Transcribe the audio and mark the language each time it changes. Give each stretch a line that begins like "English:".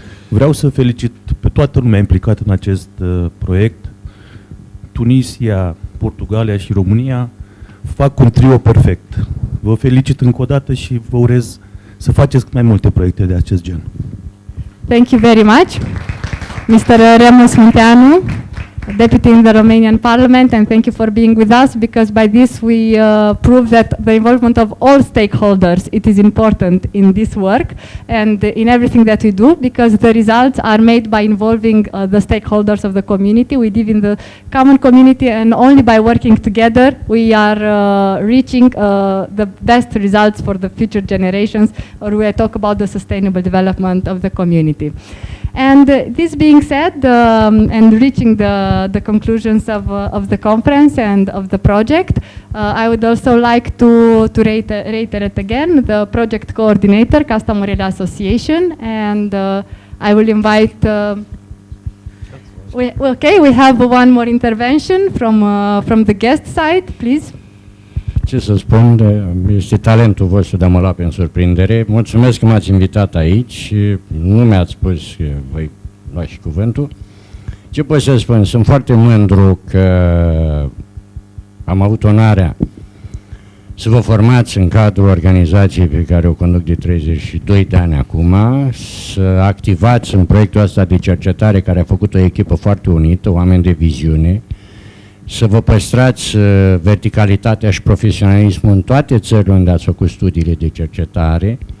Romanian: Vreau să felicit pe toată lumea implicată în acest proiect. Tunisia, Portugalia și România fac un trio perfect. Vă felicit încă o dată și vă urez să faceți cât mai multe proiecte de acest gen.
English: Thank you very much, Mr. Remus Munteanu, Deputy in the Romanian Parliament, and thank you for being with us, because by this we prove that the involvement of all stakeholders, it is important in this work and in everything that we do, because the results are made by involving the stakeholders of the community. We live in the common community, and only by working together we are reaching the best results for the future generations, or we talk about the sustainable development of the community. And this being said, and reaching the conclusions of the conference and of the project, I would also like to reiterate again the project coordinator, Kasta Morrely Association, and I will invite. We have one more intervention from the guest side, please.
Romanian: Ce să spun, este talentul vostru de a mă lua în surprindere. Mulțumesc că m-ați invitat aici. Nu mi-ați spus că voi lua și cuvântul. Ce pot să spun? Sunt foarte mândru că am avut onoarea să vă formați în cadrul organizației pe care o conduc de 32 de ani acum, să activați în proiectul ăsta de cercetare care a făcut o echipă foarte unită, oameni de viziune, să vă păstrați verticalitatea și profesionalismul în toate țările unde ați făcut studiile de cercetare.